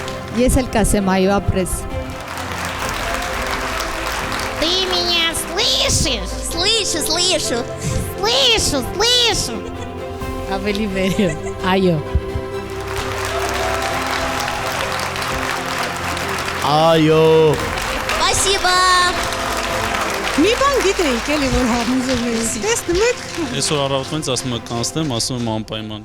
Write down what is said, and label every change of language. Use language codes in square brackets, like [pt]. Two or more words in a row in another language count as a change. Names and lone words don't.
[hy] Ես էլ կասեմ այո, ապրես։ [ru] Ты меня слышишь? Слышу. [hy] Ավելի վերը։ Այո։ Այո։ [ru] Спасибо. [hy] Մի բան գիտեիք էլի որ համոզողներից։ Տեսնում եք։ Այսօր առավոտից ասում եմ կանցնեմ, ասում եմ անպայման։